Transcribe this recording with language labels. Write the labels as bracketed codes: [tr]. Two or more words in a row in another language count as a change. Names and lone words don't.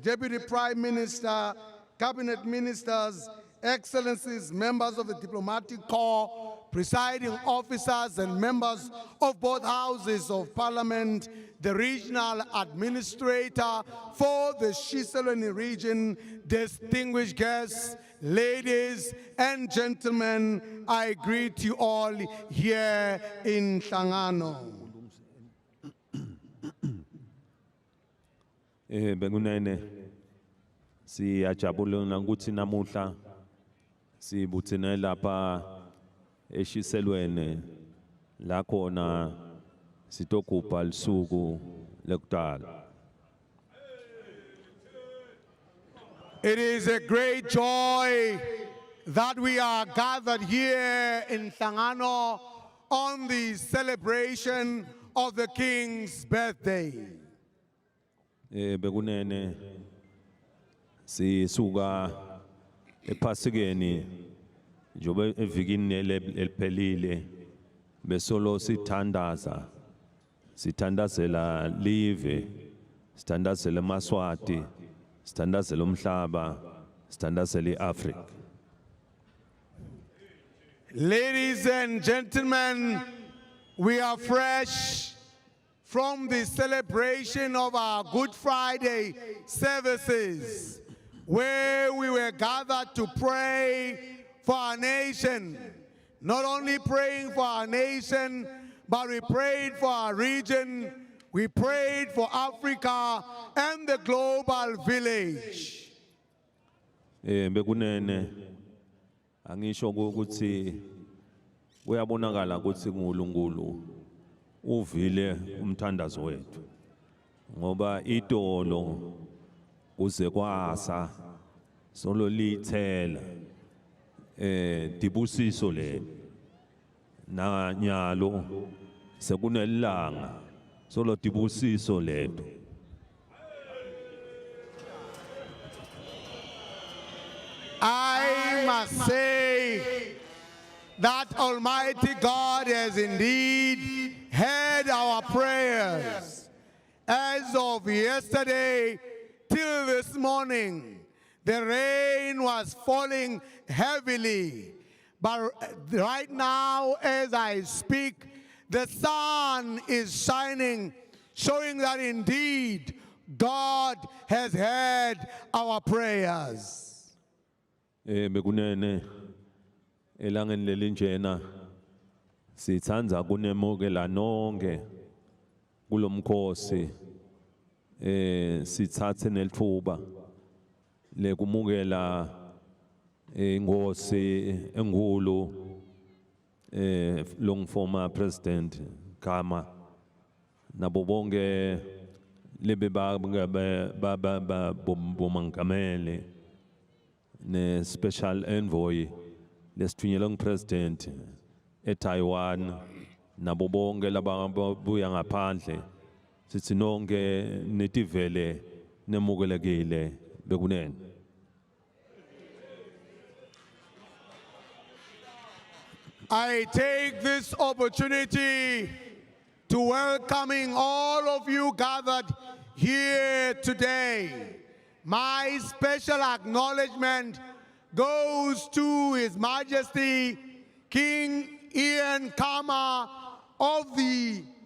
[en] Deputy Prime Minister, Cabinet Ministers, Excellencies, members of the Diplomatic Corps, presiding officers and members of both houses of Parliament, the regional administrator for the Shiselweni region, distinguished guests, ladies and gentlemen, I greet you all here in Hlangano. [ss] Bekunene siyajabula ukuthi namuhla sibuthene lapha eshiselweni la khona sitogubha lisuku lekudala. [en] It is a great joy that we are gathered here in Hlangano on the celebration of the King's birthday. [ss] Bekunene sisuka ephasikeni njobe evikini eliphelile besolo sithandazela live, sithandazela eMaswati, sithandazela umhlaba, sithandazela iAfrica. [en] Ladies and gentlemen, we are fresh from the celebration of our Good Friday services, where we were gathered to pray for our nation. Not only praying for our nation, but we prayed for our region, we prayed for Africa and the global village. [ss] Bekunene angisho ukuthi uyabonakala ukuthi uNkulunkulu uvile umthandazo wethu ngoba itolo kuze kwasa solo lithela dibusiso le na nyalo sekunelanga solo dibusiso lethu. [en] I must say that Almighty God has indeed heard our prayers. As of yesterday till this morning, the rain was falling heavily. But right now, as I speak, the sun is shining, showing that indeed God has heard our prayers. [ss] Bekunene elangeni lelinjena sithandza kunemukela nonke kulomkhosi sithathe nelithuba lekumukela inkosi enkulu [en] long former president [ss] Khama nabo bonke lebe bomangamele ne [en] special envoy [ss] lesithunyelwe ngupresident eTaiwan nabo bonke lababuya ngaphandle sithi nonke netivele nemukelekile bekunene. [en] I take this opportunity to welcoming all of you gathered here today. My special acknowledgement goes to His Majesty King Ian Khama of the